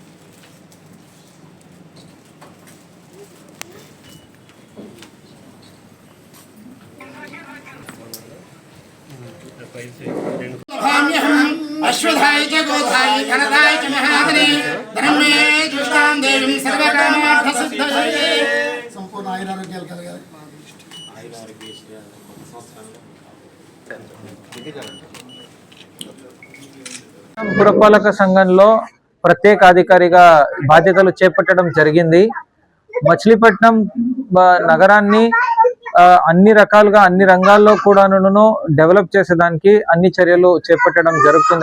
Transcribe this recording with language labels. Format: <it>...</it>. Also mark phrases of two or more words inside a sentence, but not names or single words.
<sa>अश्वधाय च गोधाय धनदाय च महाधने धनमे जुष्टां देवीं सर्वकामार्थसिद्धये</sa> <te>సంపూర్ణ ఆయురారోగ్యాలు కలగాలి. పురపాలక సంఘంలో ప్రత్యేక అధికారిగా బాధ్యతలు చేపట్టడం జరిగింది. మచిలీపట్నం నగరాన్ని అన్ని రకాలుగా అన్ని రంగాల్లో కూడాను డెవలప్ చేసేదానికి అన్ని చర్యలు చేపట్టడం జరుగుతుంది.</te>